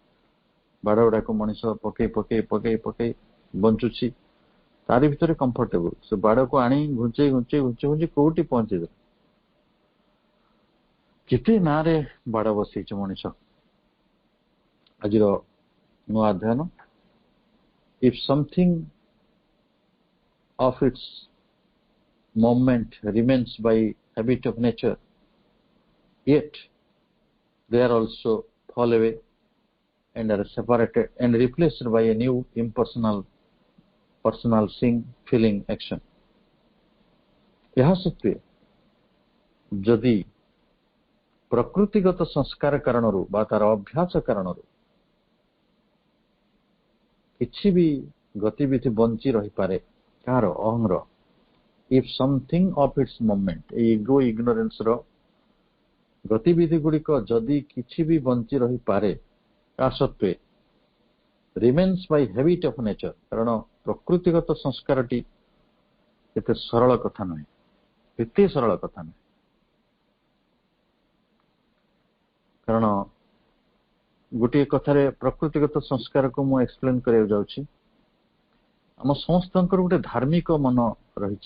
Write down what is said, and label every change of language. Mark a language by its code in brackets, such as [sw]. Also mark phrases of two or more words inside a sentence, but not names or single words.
[or] ବାଡ ଗୁଡାକୁ ମଣିଷ ପକେଇ ପକେଇ ପକେଇ ପକେଇ ବଞ୍ଚୁଛି, ତାରି ଭିତରେ କମ୍ଫର୍ଟେବୁଲ। ସେ ବାଡକୁ ଆଣି ଘୁଞ୍ଚେଇ ଘୁଞ୍ଚେଇ ଘୁଞ୍ଚେଇ ଘୁଞ୍ଚେଇ କୋଉଠି ପହଞ୍ଚେଇଦେବ। କେତେ ନାଁରେ ବାଡ ବସେଇଛି ମଣିଷ। ଆଜିର ନୂଆ ଅଧ୍ୟୟନ, [en] if something of its moment remains by habit of nature, yet they are also fall away and are separated and replaced by a new impersonal personal seeing, feeling, action. [or] ଏହା ସତ୍ତ୍ୱେ ଯଦି ପ୍ରକୃତିଗତ ସଂସ୍କାର କାରଣରୁ ବା ତାର ଅଭ୍ୟାସ କାରଣରୁ କିଛି ବି ଗତିବିଧି ବଞ୍ଚି ରହିପାରେ, କାହାର? [en] ଅହଂର। if something of its moment, [or] ଏଇ [en] ego ignorance [or] ର ଗତିବିଧି ଗୁଡିକ ଯଦି କିଛି ବି ବଞ୍ଚି ରହିପାରେ, ତା ସତ୍ତ୍ୱେ [en] remains by habit of nature, [or] କାରଣ ପ୍ରକୃତିଗତ ସଂସ୍କାରଟି ଏତେ ସରଳ କଥା ନୁହେଁ, ଏତେ ସରଳ କଥା ନୁହେଁ। କାରଣ ଗୋଟିଏ କଥାରେ ପ୍ରକୃତିଗତ ସଂସ୍କାରକୁ ମୁଁ ଏକ୍ସପ୍ଲେନ କରିବାକୁ ଯାଉଛି। ଆମ ସମସ୍ତଙ୍କର ଗୋଟେ ଧାର୍ମିକ ମନ ରହିଛି।